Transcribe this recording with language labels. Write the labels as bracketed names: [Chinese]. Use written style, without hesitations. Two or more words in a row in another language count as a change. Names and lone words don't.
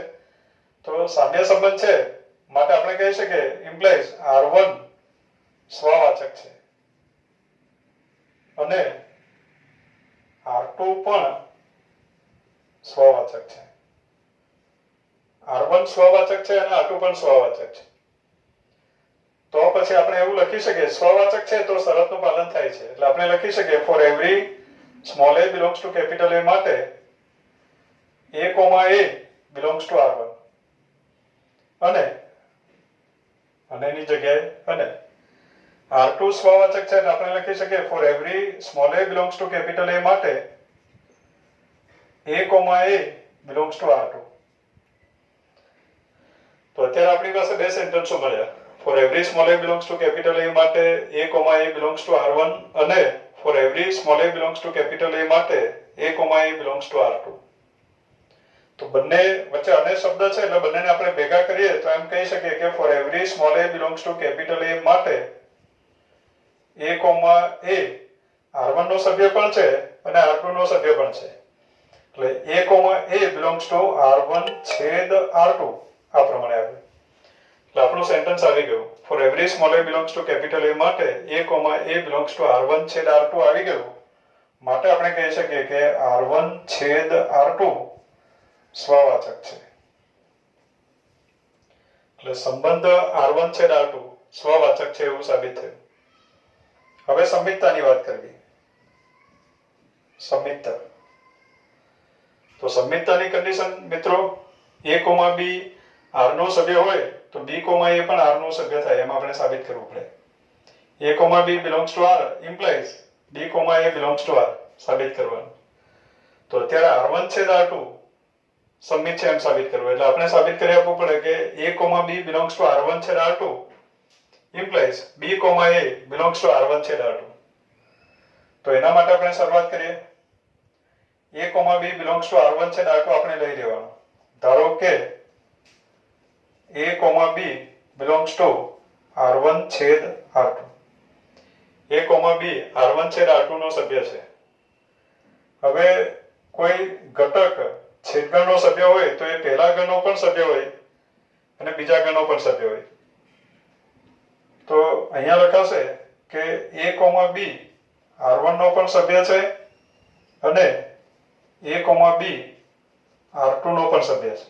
[Gujarati] તો સામ્ય સંબંધ છે માટે આપણે કહી શકીએ ઇમ્પ્લાઇઝ R1 સ્વવાચક છે અને R2 પણ સ્વવાચક છે. R1 સ્વવાચક છે અને R2 પણ સ્વવાચક છે. તો પછી આપણે એવું લખી શકીએ સ્વવાચક છે તો શરતનું પાલન થાય છે. એટલે આપણે લખી શકીએ [English] for every small a belongs to capital A [Gujarati] માટે [English] A, A belongs to R1 [Gujarati] અને એની જગ્યાએ અને R2 સ્વવાચક છે એટલે આપણે લખી શકીએ [English] for every small a belongs to capital A [Gujarati] માટે [English] A, A belongs to R2. [Gujarati] તો અત્યારે આપણી પાસે બે સેન્ટેન્સો મળ્યા. [English] for every small a belongs to capital A [Gujarati] માટે [English] a, a belongs to R1 [Gujarati] અને [English] for every small a belongs to capital A [Gujarati] માટે [English] a, a belongs to R2. [Gujarati] તો બંને વચ્ચે અને શબ્દ છે એટલે બંનેને આપણે ભેગા કરીએ તો એમ કહી શકીએ કે [English] for every small a belongs to capital A [Gujarati] માટે a, R1 નો સભ્ય પણ છે અને R2 નો સભ્ય પણ છે. એટલે [English] a, belongs to R1 [Gujarati] છેદ R2 આ પ્રમાણે આવ્યું. એટલે આપણું સેન્ટેન્સ આવી ગયું. [English] for every small a belongs to capital A [Gujarati] માટે [English] a, belongs to R1 [Gujarati] છેદ R2 આવી ગયું. માટે આપણે કહી શકીએ કે R1 છેદ R2 સ્વવાચક છે. એટલે સંબંધ R1 છેદ R2 સ્વવાચક છે એવું સાબિત થયું. હવે સંમિતતાની વાત કરવી. સંમિતતા. તો સંમિતતાની કન્ડિશન મિત્રો a, b R નો સભ્ય હોય તો b, a પણ R નો સભ્ય થાય એમ આપણે સાબિત કરવું પડે. [English] a, b belongs to R implies b, a belongs to R [Gujarati] સાબિત કરવાનું. તો અત્યારે R1 છેદ R2 સંમિત છે એમ સાબિત કરવું. એટલે આપણે સાબિત કરી આપવું પડે કે [English] a, b belongs to R1 [Gujarati] છેદ R2 [English] implies b, a belongs to R1 [Gujarati] છેદ R2. તો એના માટે આપણે શરૂઆત કરીએ. [English] a, b belongs to R1 [Gujarati] છેદ R2 આપણે લઈ લેવાનું. ધારો કે [English] a, b belongs to R1 [Gujarati] છેદ R2. a, b R1 છેદ R2 નો સભ્ય છે. હવે કોઈ ઘટક છેદગણનો સભ્ય હોય તો એ પહેલા ગણનો પણ સભ્ય હોય અને બીજા ગણનો પણ સભ્ય હોય. તો અહીંયા લખાશે કે a, b R1 નો પણ સભ્ય છે અને a, b R2 નો પણ સભ્ય છે.